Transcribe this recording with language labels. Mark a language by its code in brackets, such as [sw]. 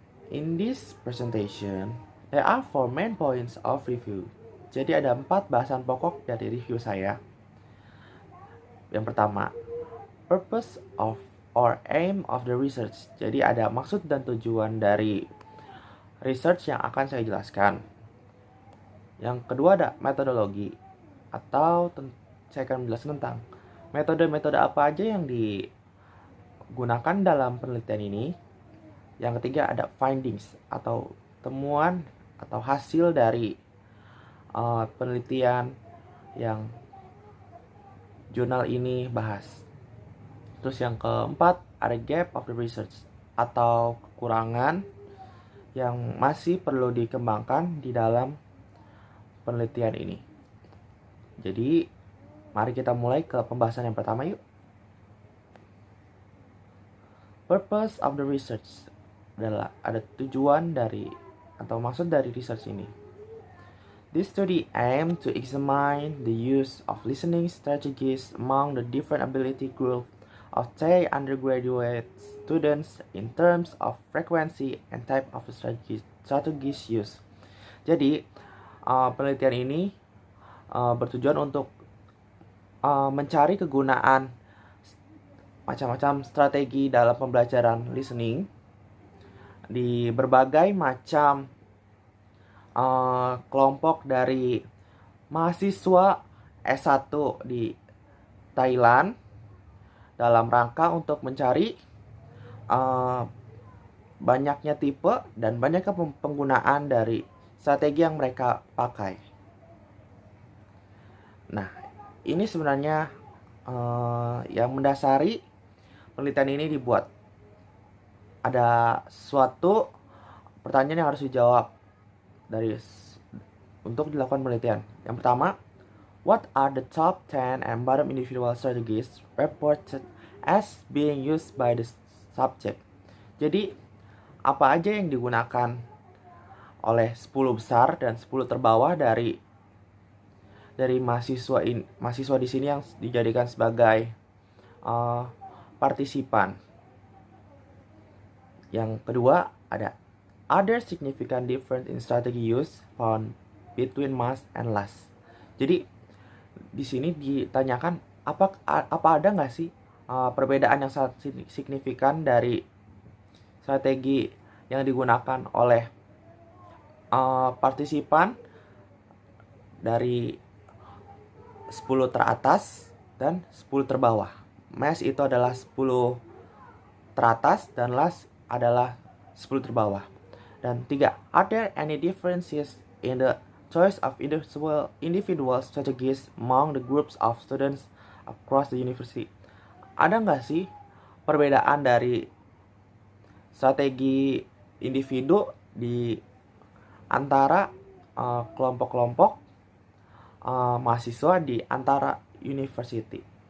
[en] In this presentation, there are 4 main points of review. [id] Jadi ada 4 bahasan pokok dari review saya. Yang pertama, [en] purpose of or aim of the research. [id] Jadi ada maksud dan tujuan dari research yang akan saya jelaskan. Yang kedua ada metodologi, atau saya akan menjelaskan tentang metode-metode apa aja yang digunakan dalam penelitian ini. Yang ketiga ada findings atau temuan atau hasil dari penelitian yang jurnal ini bahas. Terus yang keempat ada [en] gap of the research [id] atau kekurangan yang masih perlu dikembangkan di dalam penelitian ini. Jadi mari kita mulai ke pembahasan yang pertama yuk. [en] Purpose of the research [id] adalah ada tujuan dari atau maksud dari research ini. [en] This study aimed to examine the use of listening strategies among the different ability group of Thai undergraduate students in terms of frequency and type of strategies used. [id] Jadi penelitian ini bertujuan untuk mencari kegunaan macam-macam strategi dalam pembelajaran listening di berbagai macam kelompok dari mahasiswa S1 di Thailand dalam rangka untuk mencari banyaknya tipe dan banyaknya penggunaan dari strategi yang mereka pakai. Nah, ini sebenarnya yang mendasari penelitian ini dibuat. Ada suatu pertanyaan yang harus dijawab untuk dilakukan penelitian. Yang pertama, [en] what are the top 10 and bottom individual strategies reported as being used by the subject? [id] Jadi, apa aja yang digunakan oleh 10 besar dan 10 terbawah dari mahasiswa di sini yang dijadikan sebagai partisipan. Yang kedua ada [en] other significant difference in strategy use found between mass and last. [id] Jadi di sini ditanyakan apa ada nggak sih perbedaan yang sangat signifikan dari strategi yang digunakan oleh partisipan dari 10 teratas dan 10 terbawah. Mass itu adalah 10 teratas dan last adalah 10 terbawah. [en] Dan 3, are there any differences in the choice of individual strategies among the groups of students across the university? [id] Ada nggak sih perbedaan dari strategi individu di antara kelompok-kelompok mahasiswa di antara university?